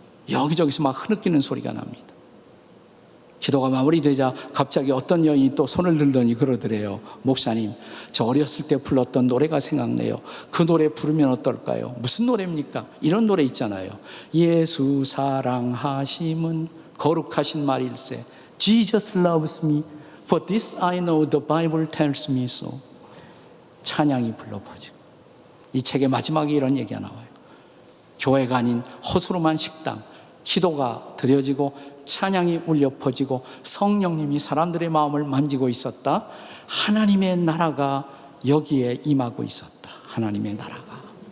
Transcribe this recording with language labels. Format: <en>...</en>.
<ko>여기저기서 막 흐느끼는 소리가 납니다. 기도가 마무리되자 갑자기 어떤 여인이 또 손을 들더니 그러더래요. 목사님, 저 어렸을 때 불렀던 노래가 생각나요. 그 노래 부르면 어떨까요? 무슨 노래입니까? 이런 노래 있잖아요. 예수 사랑하심은 거룩하신 말일세.</ko> <en>Jesus loves me, for this I know the Bible tells me so.</en> <ko>찬양이 불러 퍼지고 이 책의 마지막에 이런 얘기가 나와요. 교회가 아닌 허술한 식당, 기도가 드려지고 찬양이 울려 퍼지고 성령님이 사람들의 마음을 만지고 있었다. 하나님의 나라가 여기에 임하고 있었다. 하나님의 나라가.</ko>